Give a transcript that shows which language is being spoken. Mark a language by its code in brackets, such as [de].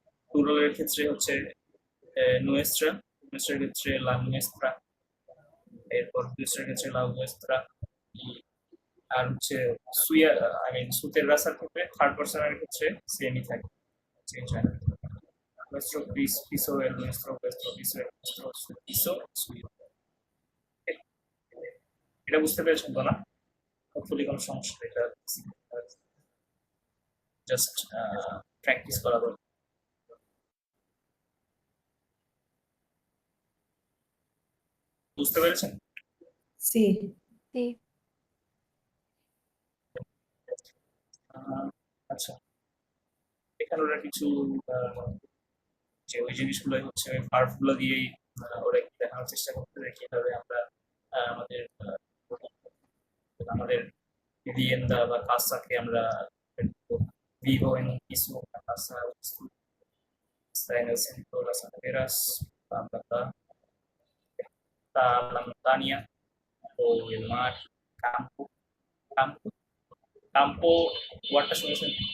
[bn] প্লুরালের ক্ষেত্রে হচ্ছে nuestra, nuestra ক্ষেত্রে [es] la nuestra, [bn] এরপর nuestra ক্ষেত্রে la nuestra, আর হচ্ছে সুইয়া আই মিন সুতের রাসার ক্ষেত্রে থার্ড পার্সনের ক্ষেত্রে সেমই থাকে। চেঞ্জ হয় না। [es] Nuestro piso, el nuestro piso, el nuestro, su piso, suyo. [bn] এটা বুঝতে পেরেছেন তো না? হোপফুলি কোনো সমস্যা নেই, এটা জাস্ট প্র্যাকটিস করা দরকার। বুঝতে পেরেছেন? [es] Sí. Sí. [bn] আচ্ছা, এখানে ওরা কিছু যে ওই জিনিসগুলো হচ্ছে ওই ভার্বগুলো দিয়েই ওরা একটু দেখানোর চেষ্টা করতে দেখি কিভাবে আমরা আমাদের আমাদের vivienda বা কাসাকে আমরা [es] vivo en un piso, una casa, está en el centro de las afueras, bla, bla, bla. Está la montaña o el mar, campo, campo, campo, [bn] ওয়ার্ডটা শুনেছেন?